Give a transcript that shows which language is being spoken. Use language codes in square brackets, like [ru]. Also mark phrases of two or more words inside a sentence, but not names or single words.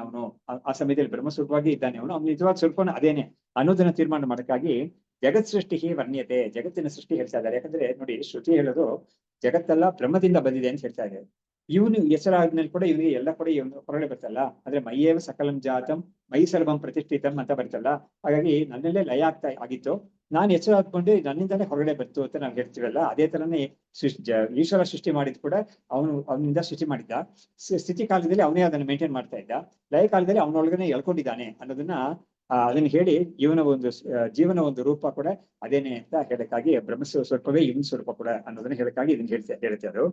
[kn] ಅವನು ಆ ಸಮಯದಲ್ಲಿ ಬ್ರಹ್ಮಸ್ವರೂಪವಾಗಿ ಇದ್ದಾನೆ. ಅವನು ನಿಜವಾದ ಸ್ವರೂಪನ ಅದೇನೆ ಅನ್ನೋದನ್ನ ತೀರ್ಮಾನ ಮಾಡಕ್ಕಾಗಿ ಜಗತ್ ಸೃಷ್ಟಿ ವರ್ಣ್ಯತೆ, ಜಗತ್ತಿನ ಸೃಷ್ಟಿ ಹೇಳ್ತಾ ಇದ್ದಾರೆ. ಯಾಕಂದ್ರೆ ನೋಡಿ, ಶ್ರುತಿ ಹೇಳೋದು ಜಗತ್ತೆಲ್ಲ ಬ್ರಹ್ಮದಿಂದ ಬಂದಿದೆ ಅಂತ ಹೇಳ್ತಾ ಇದೆ. ಇವನು ಹೆಸರಾದ್ಮೇಲೆ ಕೂಡ ಇವನಿಗೆ ಎಲ್ಲ ಕೂಡ ಇವನು ಹೊರಗಡೆ ಬರ್ತಲ್ಲ. ಅಂದ್ರೆ [sa] मय्येव सकलं जातं मयि सर्वं प्रतिष्ठितं [kn] ಅಂತ ಬರ್ತಲ್ಲ. ಹಾಗಾಗಿ ನನ್ನಲ್ಲೇ ಲಯ ಆಗಿತ್ತು, ನಾನು ಹೆಸರು ಹಾಕೊಂಡು ನನ್ನಿಂದಾನೇ ಹೊರಗಡೆ ಬಂತು ಅಂತ ನಾವು ಹೇಳ್ತೀವಲ್ಲ. ಅದೇ ತರನೇ ಈಶ್ವರ ಸೃಷ್ಟಿ ಮಾಡಿದ್ ಕೂಡ ಅವನಿಂದ ಸೃಷ್ಟಿ ಮಾಡಿದ್ದ. ಸ್ಥಿತಿ ಕಾಲದಲ್ಲಿ ಅವನೇ ಅದನ್ನ ಮೇಂಟೈನ್ ಮಾಡ್ತಾ ಇದ್ದ, ಲಯ ಕಾಲದಲ್ಲಿ ಅವನೊಳಗನೆ ಎಳ್ಕೊಂಡಿದ್ದಾನೆ ಅನ್ನೋದನ್ನ ಅದನ್ನ ಹೇಳಿ ಇವನ ಒಂದು ಜೀವನ ಒಂದು ರೂಪ ಕೂಡ ಅದೇನೆ ಅಂತ ಹೇಳಕ್ಕಾಗಿ ಬ್ರಹ್ಮ ಸ್ವರೂಪವೇ ಇವನ್ ಸ್ವರೂಪ ಕೂಡ ಅನ್ನೋದನ್ನ ಹೇಳಕ್ಕಾಗಿ ಇದನ್ನ ಹೇಳುತ್ತೆ ಅದು.